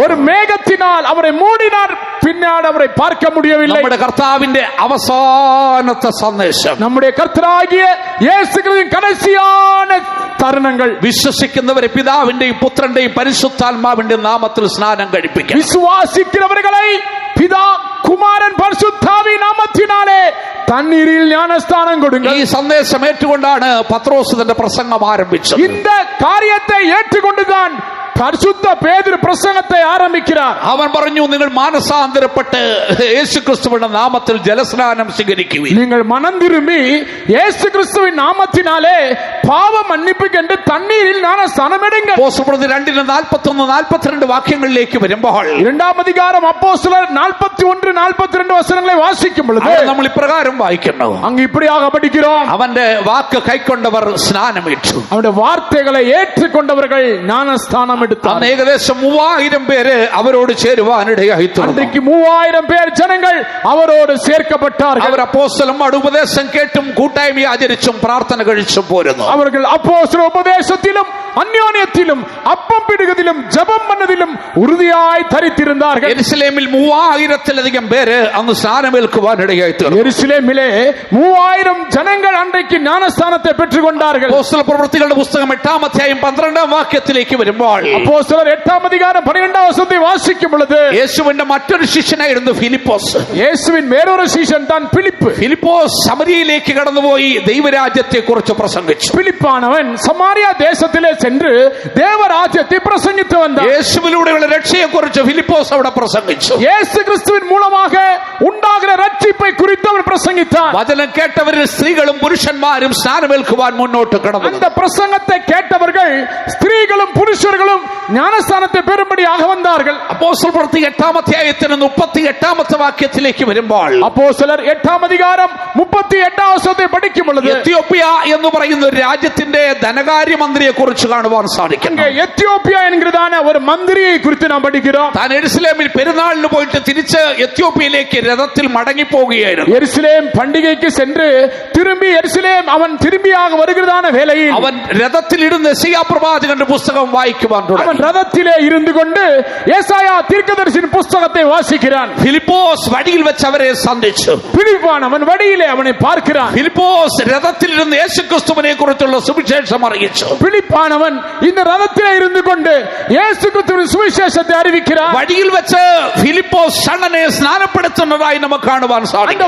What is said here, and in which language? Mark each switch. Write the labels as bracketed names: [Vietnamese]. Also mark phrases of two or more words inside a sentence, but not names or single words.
[Tamil] ஒரு மேகத்தினால் அவரை மூடினார், பின்னால் அவரை பார்க்க முடியவில்லை. [Malayalam] നമ്മുടെ കർത്താവിന്റെ അവസാനത്തെ സന്ദേശം, [Tamil] நம்முடைய கர்த்தராகிய இயேசு கிறிஸ்துவின் கடைசியான தருணங்கள், [Malayalam] വിശ്വസിക്കുന്നവരെ പിതാവിന്റെയും പുത്രന്റെയും പരിശുദ്ധാത്മാവിന്റെയും നാമത്തിൽ സ്നാനം കഴിപ്പിക്കും. [Tamil] விசுவாசிக்கிறவர்களை பிதா குமாரன் பரிசுத்தாவி நாமத்தினாலே தண்ணீரில் ஞானஸ்தானம் கொடுங்கள். [Malayalam] ഈ സന്ദേശം ഏറ്റുകൊണ്ടാണ് പത്രോസ് തന്റെ പ്രസംഗം ആരംഭിച്ചത്. [Tamil] இந்த காரியத்தை ஏற்றுக்கொண்டுதான் பரிசுத்த பேதுரு பிரசங்கத்தை ஆரம்பிக்கிறார். [Malayalam] അവൻ പറഞ്ഞു, നിങ്ങൾ മാനസാന്തരപ്പെട്ട് യേശുക്രിസ്തുവിന്റെ നാമത്തിൽ ജലസ്നാനം സ്വീകരിക്കുവിൻ. [Tamil] நீங்கள் மனம் திரும்பி இயேசு கிறிஸ்துவின் நாமத்தினாலே பாவ மன்னிப்புக்கென்று தண்ணீரில் ஞானஸ்தானம் எடுங்கள். [Malayalam] അപ്പോസ്തലപ്രവൃത്തി 2:41-42 വാക്യങ്ങളിലേക്ക് വരുമ്പോൾ, [Tamil] 2-ாம் அதிகாரம் அப்போஸ்தலர் 41-42 வசனங்களை வாசிக்கும் பொழுது [Malayalam] നമ്മൾ ഇപ്രകാരം വായിക്കുന്നു, [Tamil] அங்கு இப்படியாக படிக்கிறோம். [Malayalam] അവന്റെ വാക്ക് കൈക്കൊണ്ടവർ സ്നാനമേറ്റു. [Tamil] அவருடைய வார்த்தைகளை ஏற்றுக்கொண்டவர்கள் ஞானஸ்தானம் [Malayalam] അന്ന് [Tamil] எடுத்தார். [Malayalam] ഏകദേശം 3000 പേര് അവരോട് ചേരുവാനിടയായി തീർന്നു. [Tamil] அன்றைக்கு 3000 பேர் ஜனங்கள் அவரோடு சேர்க்கப்பட்டார்கள். [Malayalam] അവർ അപ്പോസ്തലന്മാരുടെ ഉപദേശം കേട്ടും കൂട്ടായ്മ ആചരിച്ചും പ്രാർത്ഥന കഴിച്ചും പോരുന്നു. [Tamil] அவர்கள் அப்போஸ்தல உபதேசத்திலும் அந்யோன்யத்திலும் அப்பம் பிடுவதிலும் ஜெபம் பண்ணதிலும் உறுதியாய் தரித்திருந்தார்கள். [Malayalam] യെരുശലേമിൽ 3000-ത്തിലധികം പേര് അന്ന് സ്നാനമേൽക്കുവാനിടയായി തീർന്നു. [Tamil] எருசலேமிலே 3000 ஜனங்கள் அன்றைக்கு ஞானஸ்தானத்தை பெற்றுக்கொண்டார்கள். [Malayalam] അപ്പോസ്തല പ്രവൃത്തികളുടെ പുസ്തകം 8-ാം അധ്യായം 12-ാം വാക്യത്തിലേക്ക് വരുമ്പോൾ, [Tamil] அப்போஸ்தலர் 8-ாம் அதிகாரம் 12-ாம் வசனத்தை வாசிக்கும் பொழுது [Malayalam] യേശുവിന്റെ മറ്റൊരു ശിഷ്യനായിരുന്നു ഫിലിപ്പോസ്. [Tamil] இயேசுவின் வேறொரு சீஷன் தான் பிலிப்பு. [Malayalam] ഫിലിപ്പോസ് ശമരിയയിലേക്ക് കടന്നുപോയി ദൈവരാജ്യത്തെ കുറിച്ച് പ്രസംഗിച്ചു. [Tamil] பிலிப்பானவன் சமாரியா தேசத்திலே சென்று தேவராஜ்யத்தை பிரசங்கித்து வந்தான். [Malayalam] യേശുവിലൂടെയുള്ള രക്ഷയെക്കുറിച്ച് ഫിലിപ്പോസ് അവിടെ പ്രസംഗിച്ചു. [Tamil] இயேசு கிறிஸ்துவின் மூலமாக உண்டாகிற ரட்சிப்பை குறித்து அவர் பிரசங்கித்தார். [Malayalam] വചനം കേട്ടവരിൽ സ്ത്രീകളും പുരുഷന്മാരും സ്നാനമേൽക്കുവാൻ മുന്നോട്ട് കടന്നു. [Tamil] அந்த பிரசங்கத்தை கேட்டவர்கள் ஸ்திரீகளும் புருஷர்களும் ஞானஸ்தானத்தை பெறும்படியாக வந்தார்கள். [Malayalam] അപ്പോസ്തല പ്രവൃത്തി 8-ാം അധ്യായത്തിന് 38-ാമത്തെ വാക്യത്തിലേക്ക് വരുമ്പോൾ [Tamil] அப்போஸ்தலர் 8-ാം அதிகாரம் 38-ാം [Malayalam] വചനത്തെ പഠിക്കും [Tamil] பொழுது [Malayalam] എത്യോപ്യ എന്ന് പറയുന്ന ഒരു രാജ്യത്തിന്റെ ധനകാര്യമന്ത്രിയെ കുറിച്ച് കാണുവാൻ സാധിക്കും. [Tamil] எத்தியோப்பியா என்கிறதான ஒரு மந்திரியை குறித்து நாம் படிக்கிறோம். [Malayalam] താൻ യെരുശലേമിൽ പെരുന്നാളിന് പോയിട്ട് തിരിച്ച് എത്യോപ്യയിലേക്ക് രഥത്തിൽ മടങ്ങി പോവുകയായിരുന്നു. [Tamil] எருசலேம் பண்டிகைக்கு சென்று திரும்பி எருசலேம் அவன் திரும்பியாக வருகிறதான வேளையில் [Malayalam] അവൻ രഥത്തിൽ ഇരുന്ന് യെശയ്യാ പ്രവാചകന്റെ പുസ്തകം വായിക്കുവാൻ തുടങ്ങി. [Tamil] அவன் ரதத்திலே இருந்து கொண்டு ஏசாயா தீர்க்கதரிசியின் புஸ்தகத்தை வாசிக்கிறான். [Malayalam] ഫിലിപ്പോസ് വഴിയിൽ വെച്ച് അവരെ സന്ധിച്ചു. [Tamil] பிலிப்பான் அவன் வழியிலே அவனை பார்க்கிறான். [Malayalam] ഫിലിപ്പോസ് രഥത്തിൽ ഇരുന്ന് യേശുക്രിസ്തുവിനെ കുറിച്ചുള്ള സുവിശേഷം അറിയിച്ചു. [Tamil] பிலிப்பான் அவன் இந்த ரதத்திலே இருந்து கொண்டு இயேசு கிறிஸ்துவின் சுவிசேஷத்தை அறிவிக்கிறான். [Malayalam] വഴിയിൽ വെച്ച് ഫിലിപ്പോസ് ഷണ്ണനെ സ്നാനപ്പെടുത്തുന്നതായി നമുക്ക് കാണുവാൻ [Tamil] அந்த [Malayalam] സാധിക്കും.